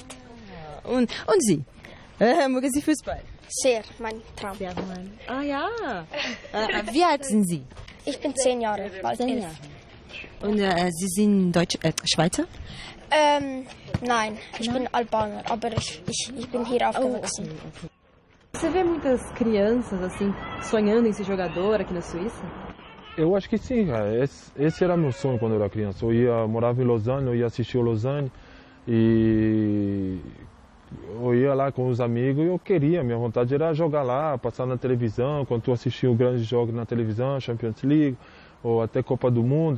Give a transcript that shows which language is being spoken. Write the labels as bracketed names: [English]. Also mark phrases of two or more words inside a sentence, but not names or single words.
[German] Und Sie? Mögen Sie Fußball? Sehr, mein Traum. Sehr, ja. Wie alt sind Sie? Ich bin 10 Jahre, bald 11. Und Sie sind Schweizer? Nein, ich bin Albaner, aber ich bin hier aufgewachsen. Okay. [Portuguese] Você vê muitas crianças assim sonhando em ser jogador aqui na Suíça? Eu acho que sim, cara. Esse era meu sonho quando eu era criança. Morava em Lausanne, eu ia assistir o Lausanne e eu ia lá com os amigos e eu queria, minha vontade era jogar lá, passar na televisão, quando tu assistia grandes jogos na televisão, Champions League ou até Copa do Mundo.